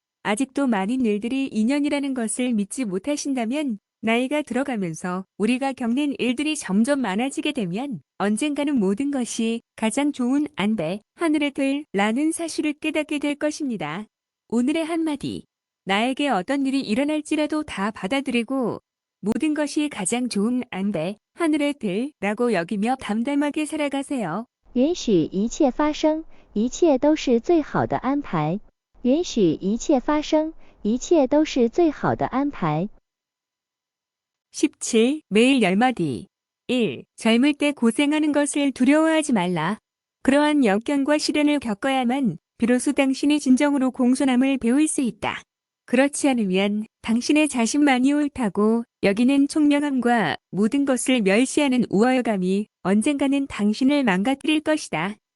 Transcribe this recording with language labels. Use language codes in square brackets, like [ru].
[ko] 아직도 많은 일들이 인연이라는 것을 믿지 못하신다면 나이가 들어가면서 우리가 겪는 일들이 점점 많아지게 되면 언젠가는 모든 것이 가장 좋은 안배, 하늘의 뜻이라는 사실을 깨닫게 될 것입니다. 오늘의 한마디. 나에게 어떤 일이 일어날지라도 다 받아들이고 모든 것이 가장 좋은 안배, 하늘의 뜻이라고 여기며 담담하게 살아가세요. [zh] 允许一切发生，一切都是最好的安排。允许一切发生，一切都是最好的安排。 [ko] 17. 매일 10마디. 1. 젊을 때 고생하는 것을 두려워하지 말라. 그러한 역경과 시련을 겪어야만 비로소 당신이 진정으로 공손함을 배울 수 있다. 그렇지 않으면 당신의 자신만이 옳다고 여기는 총명함과 모든 것을 멸시하는 우월감이 언젠가는 당신을 망가뜨릴 것이다.